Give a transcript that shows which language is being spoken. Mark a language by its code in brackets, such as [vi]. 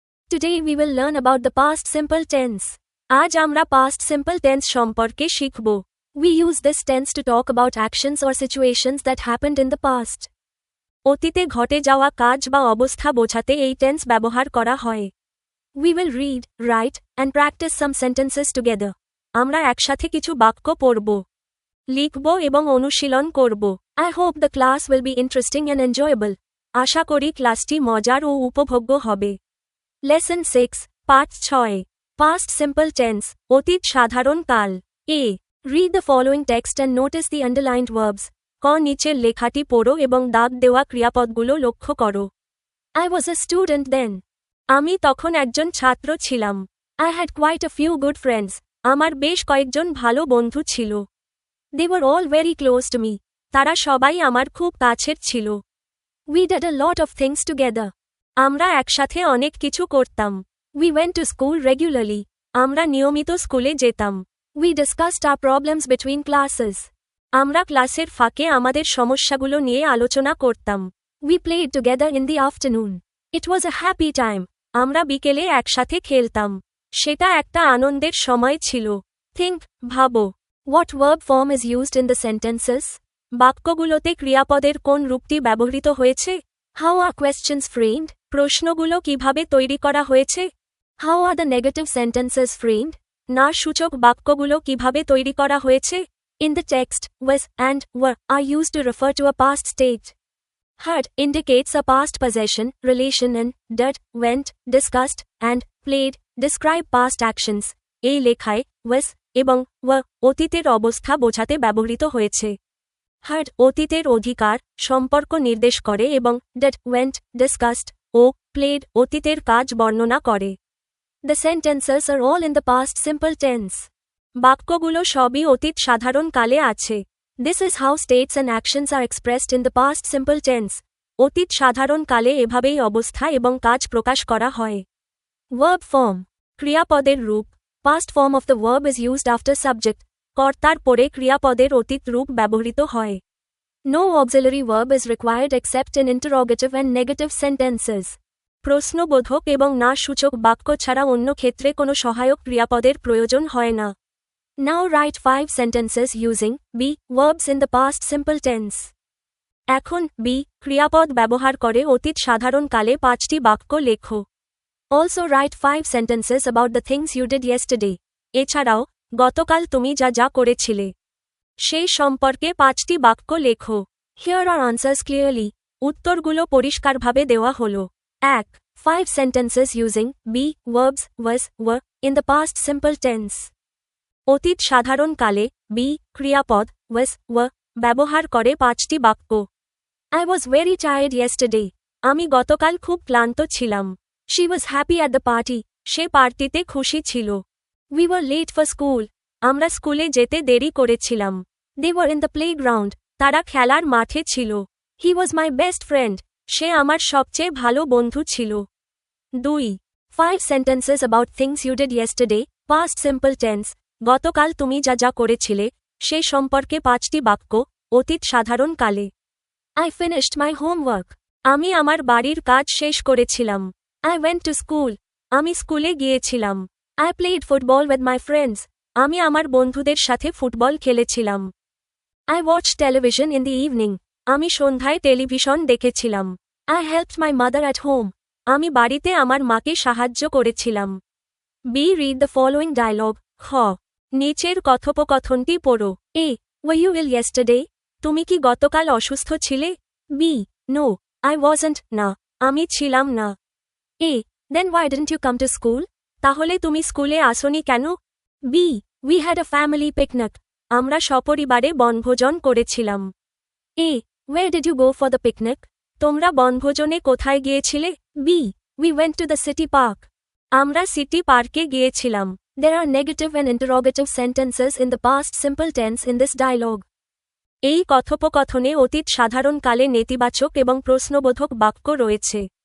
[en] Today we will learn about the past simple tense. [bn] আজ আমরা past simple tense সম্পর্কে শিখব. [en] We use this tense to talk about actions or situations that happened in the past. [bn] অতীতে ঘটে যাওয়া কাজ বা অবস্থা বোঝাতে এই টেন্স ব্যবহার করা হয়. [en] We will read, write, and practice some sentences together. [bn] আমরা একসাথে কিছু বাক্য পড়ব, লিখব এবং অনুশীলন করব. [en] I hope the class will be interesting and enjoyable. [bn] আশা করি ক্লাসটি মজার ও উপভোগ্য হবে. [en] Lesson 6, Part 6. Past simple tense, [bn] অতীত সাধারণ কাল. [en] A. Read the following text and notice the underlined verbs. [bn] ক নিচের লেখাটি পড়ো এবং দাগ দেওয়া ক্রিয়াপদগুলো লক্ষ্য করো. [en] I was a student then. [bn] আমি তখন একজন ছাত্র ছিলাম. [en] I had quite a few good friends. [bn] আমার বেশ কয়েকজন ভালো বন্ধু ছিল. [en] They were all very close to me. [bn] তারা সবাই আমার খুব কাছের ছিল. [en] We did a lot of things together. [bn] আমরা একসাথে অনেক কিছু করতাম. [en] We went to school regularly. [bn] আমরা নিয়মিত স্কুলে যেতাম. [en] We discussed our problems between classes. [bn] আমরা ক্লাসের ফাঁকে আমাদের সমস্যাগুলো নিয়ে আলোচনা করতাম. [en] We played together in the afternoon. It was a happy time. [bn] আমরা বিকেলে একসাথে খেলতাম. সেটা একটা আনন্দের সময় ছিল. Think, ভাবো. [en] What verb form is used in the sentences? [bn] বাক্যগুলোতে ক্রিয়াপদের কোন রূপটি ব্যবহৃত হয়েছে? [en] How are questions framed? [bn] প্রশ্নগুলো কিভাবে তৈরি করা হয়েছে? [en] How are the negative sentences framed? [bn] না সূচক বাক্যগুলো কিভাবে তৈরি করা হয়েছে? [en] In the text, was and were are used to refer to a past state. Had indicates a past possession, relation and did, went, discussed, and played describe past actions. [bn] এই লেখায় was এবং were অতীতের অবস্থা বোঝাতে ব্যবহৃত হয়েছে. Had অতীতের অধিকার, সম্পর্ক নির্দেশ করে এবং did, went, discussed, O played অতীতের কাজ বর্ণনা করে. [en] The sentences are all in the past simple tense. [bn] বাক্যগুলো সবই অতীত সাধারণ কালে আছে. [en] This is how states and actions are expressed in the past simple tense. [bn] অতীত সাধারণ কালে এভাবেই অবস্থা এবং কাজ প্রকাশ করা হয়. [en] Verb form. [bn] ক্রিয়াপদের রূপ. [en] Past form of the verb is used after subject. [bn] কর্তার পরে ক্রিয়াপদের অতীত রূপ ব্যবহৃত হয়. [en] No auxiliary verb is required except in interrogative and negative sentences. [bn] প্রশ্নবোধক এবং না সূচক বাক্য ছাড়া অন্য ক্ষেত্রে কোনো সহায়ক ক্রিয়াপদের প্রয়োজন হয় না. [en] Now write 5 sentences using be verbs in the past simple tense. [bn] এখন be ক্রিয়াপদ ব্যবহার করে অতীত সাধারণ কালে 5টি বাক্য লেখো. [en] Also write 5 sentences about the things you did yesterday. [bn] এছাড়াও গতকাল তুমি যা যা করেছিলে সেই সম্পর্কে 5টি বাক্য লেখো. [en] Here are answers clearly. [bn] উত্তরগুলো পরিষ্কারভাবে দেওয়া হলো. [en] 1. 5 sentences using be verbs was were in the past simple tense. [bn] অতীত সাধারণ কালে be ক্রিয়াপদ was were ব্যবহার করে 5টি বাক্য. [en] I was very tired yesterday. [bn] আমি গতকাল খুব ক্লান্ত ছিলাম. [en] She was happy at the party. [bn] সে পার্টিতে খুশি ছিল. [en] We were late for school. [bn] আমরা স্কুলে যেতে দেরি করেছিলাম. [en] They were in the playground. [bn] তারা খেলার মাঠে ছিল. [en] He was my best friend. [bn] সে আমার সবচেয়ে ভালো বন্ধু ছিল. 2. [en] 5 sentences about things you did yesterday, past simple tense. [bn] গতকাল তুমি যা যা করেছিলে সে সম্পর্কে 5টি বাক্য অতীত সাধারণ কালে. [en] I finished my homework. [bn] আমি আমার বাড়ির কাজ শেষ করেছিলাম. [en] I went to school. [bn] আমি স্কুলে গিয়েছিলাম. [en] I played football with my friends. [bn] আমি আমার বন্ধুদের সাথে ফুটবল খেলেছিলাম. [en] I watched television in the evening. [bn] আমি সন্ধ্যায় টেলিভিশন দেখেছিলাম. [en] I helped my mother at home. [bn] আমি বাড়িতে আমার মাকে সাহায্য করেছিলাম. [en] B. Read the following dialogue. [bn] খ. নিচের কথোপকথনটি পড়ো. [en] A. Were you ill yesterday? [bn] তুমি কি গতকাল অসুস্থ ছিলে? [en] B. No, I wasn't. [bn] না, আমি ছিলাম না. A. [en] Then why didn't you come to school? [bn] তাহলে তুমি স্কুলে আসোনি কেন? [en] B. We had a family picnic. [bn] আমরা সপরিবারে বনভোজন করেছিলাম. A. [en] Where did you go for the picnic? [bn] তোমরা বনভোজনে কোথায় গিয়েছিলে? [en] B. We went to the city park. [bn] আমরা সিটি পার্কে গিয়েছিলাম. [en] There are negative and interrogative sentences in the past simple tense in this dialogue. [bn] এই কথোপকথনে অতীত সাধারণ কালে নেতিবাচক এবং প্রশ্নবোধক বাক্য রয়েছে.